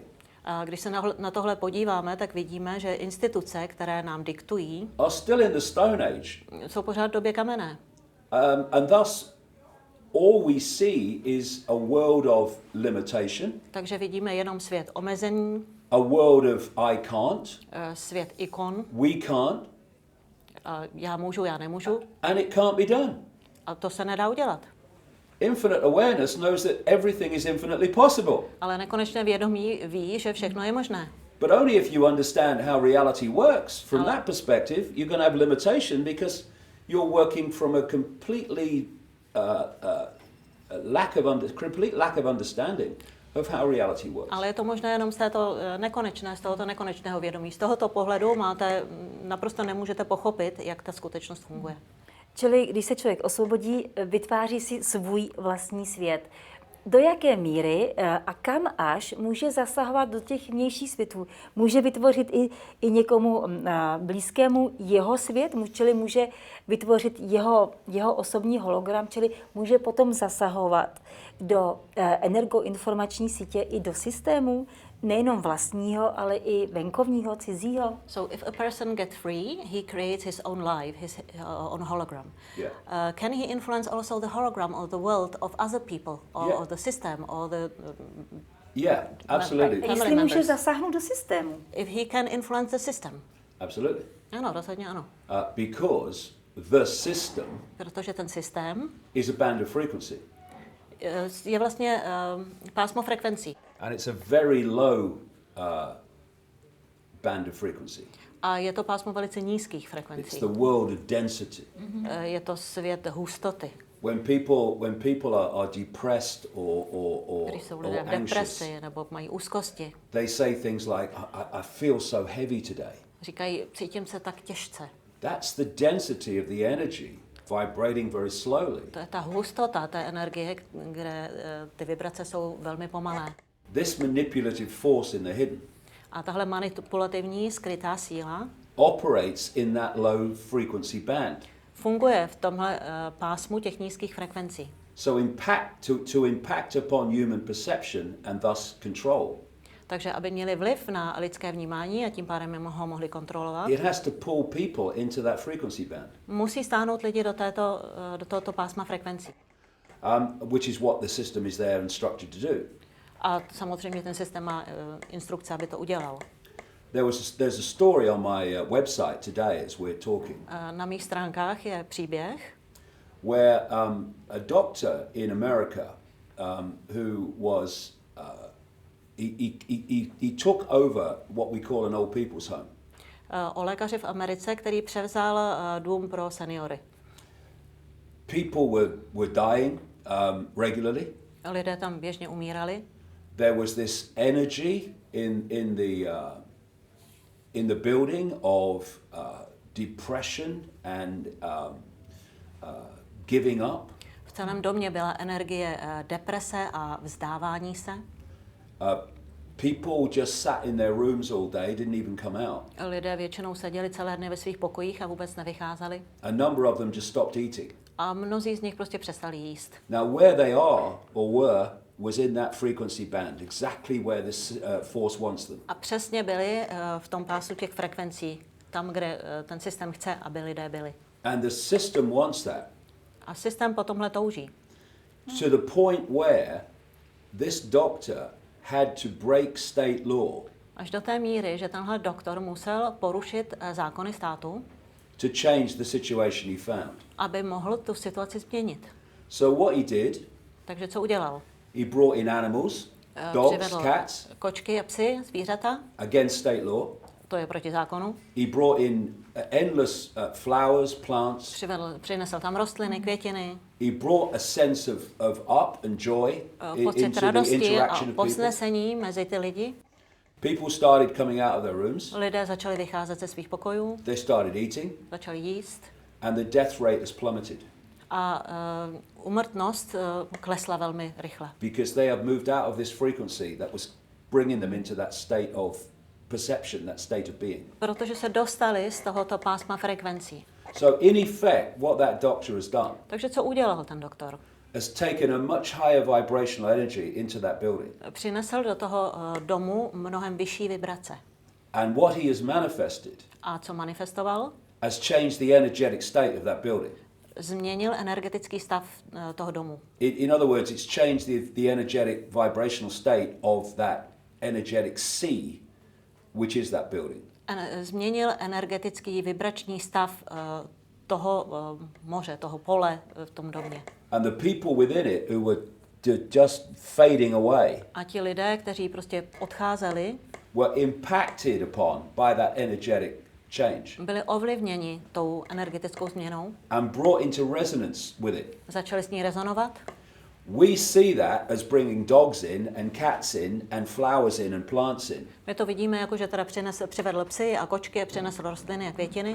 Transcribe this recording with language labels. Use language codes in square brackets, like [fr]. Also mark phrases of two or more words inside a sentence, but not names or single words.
[cs] A když se na tohle podíváme, tak vidíme, že instituce, které nám diktují, [en] are still in the Stone Age. [cs] jsou pořád v době kamenné. [en] And thus all we see is a world of limitation, [cs] Takže vidíme jenom svět omezení, [en] a world of I can't, [cs] svět ikon, [en] we can't, [cs] já můžu, já nemůžu, [en] and it can't be done. [cs] a to se nedá udělat. [en] Infinite awareness knows that everything is infinitely possible. [cs] Ale nekonečné vědomí ví, že všechno je možné. [en] But only if you understand how reality works. From that perspective, you're going to have limitation because you're working from a completely complete lack of understanding of how reality works. [cs] Ale je to možné jenom z tohoto nekonečného vědomí. Z tohoto pohledu naprosto nemůžete pochopit, jak ta skutečnost funguje. Čili když se člověk osvobodí, vytváří si svůj vlastní svět. Do jaké míry a kam až může zasahovat do těch vnějších světů? Může vytvořit i někomu blízkému jeho svět, čili může vytvořit jeho osobní hologram, čili může potom zasahovat do energoinformační sítě i do systému, nejenom vlastního, ale i venkovního, cizího. [en] So if a person gets free, he creates his own life, his own hologram. Yeah. Can he influence also the hologram of the world of other people, or Yeah. of the system, or the Yeah, absolutely. Family [cs] Jestli může [en] members. [cs] zasáhnout do systému. [en] If he can influence the system. Absolutely. [cs] Ano, rozhodně ano. [en] Because the system [cs] Protože ten systém [en] is a band of frequency. [cs] je vlastně pásmo frekvencí. [en] And it's a very low band of frequency. [cs] A je to pásmo velice nízkých [en] It's [cs] frekvencí. [en] the world of density. [cs] Je to svět hustoty. [en] When people are depressed or [cs] Když jsou lidé v [en] anxious, [cs] depresi nebo mají úzkosti, [en] they say things like, I feel so heavy today. [cs] říkají, cítím se tak těžce. [en] That's the density of the energy vibrating very slowly. [cs] To je ta hustota té energie, kde ty vibrace jsou velmi pomalé. [en] This manipulative force in the hidden [cs] A tahle manipulativní skrytá síla [en] operates in that low frequency band. [cs] funguje v tomhle pásmu těch nízkých frekvencí. [en] So to impact upon human perception and thus control, [cs] Takže aby měli vliv na lidské vnímání a tím pádem ho mohli kontrolovat, [en] it has to pull people into that frequency band, [cs] musí stáhnout lidi do tohoto pásma frekvencí. [en] which is what the system is there instructed to do. [cs] A samozřejmě ten systém má instrukce, aby to udělal. [en] There's a story on my website today as we're talking, [cs] Na mých stránkách je příběh, [en] where a doctor in America who was he took over what we call an old people's home. [cs] O lékaři v Americe, který převzal dům pro seniory. [en] People were dying regularly. [cs] Lidé tam běžně umírali. [en] There was this energy in the building of depression and giving up. [cs] V celém domě byla energie deprese a vzdávání se. [en] People just sat in their rooms all day, didn't even come out. [cs] Lidé většinou seděli celé dny ve svých pokojích a vůbec nevycházeli. [en] A number of them just stopped eating. [cs] A mnozí z nich prostě přestali jíst. [en] Now where they are or were was in that frequency band, exactly where this force wants them. [cs] A přesně byli v tom pásu těch frekvencí, tam, kde ten systém chce, aby lidé byli. [en] And the system wants that. [cs] A systém po tomhle touží. [en] To the point where this doctor had to break state law. [cs] Až do té míry, že tenhle doktor musel porušit zákony státu, [en] to change the situation he found. [cs] aby mohl tu situaci změnit. [en] So what he did, [cs] Takže co udělal? [en] he brought in animals, dogs, [cs] Přivedl [en] cats, [cs] kočky a psy, zvířata, [en] against state law. [cs] to je proti zákonu. [en] He brought in endless flowers, plants. [cs] Přinesl tam rostliny, květiny, [en] He brought a sense of up and joy [cs] pocit [en] into the [cs] radosti a [en] interaction of people. [cs] povznesení mezi ty lidi. [en] People started coming out of their rooms. [cs] Lidé začali vycházet ze svých pokojů, [en] They started eating, [cs] začali jíst [en] and the death rate has plummeted [cs] a úmrtnost klesla velmi rychle. [en] because they have moved out of this frequency that was bringing them into that state of perception, that state of being. [cs] Protože se dostali z tohoto pásma frekvencí. [en] So in effect, what that doctor has done [cs] Takže co udělal ten doktor? [en] has taken a much higher vibrational energy into that building. [cs] Přinesl do toho domu mnohem vyšší vibrace. [en] And what he has manifested [cs] A co manifestoval? [en] has changed the energetic state of that building. [cs] Změnil energetický stav toho domu. [en] In other words, it's changed the energetic vibrational state of that energetic sea, which is that building. [cs] Změnil energetický vibrační stav toho moře, toho pole v tom domě. [en] And the people within it who were just fading away [cs] A ti lidé, kteří prostě odcházeli, [en] were impacted upon by that energetic change [cs] byli ovlivněni tou energetickou změnou, [en] and brought into resonance with it. [cs] začali s ní rezonovat. [en] We see that as bringing dogs in and cats in and flowers in and plants in. [cs] My to vidíme jako, že teda přivedl psy a kočky, přinesl rostliny a květiny.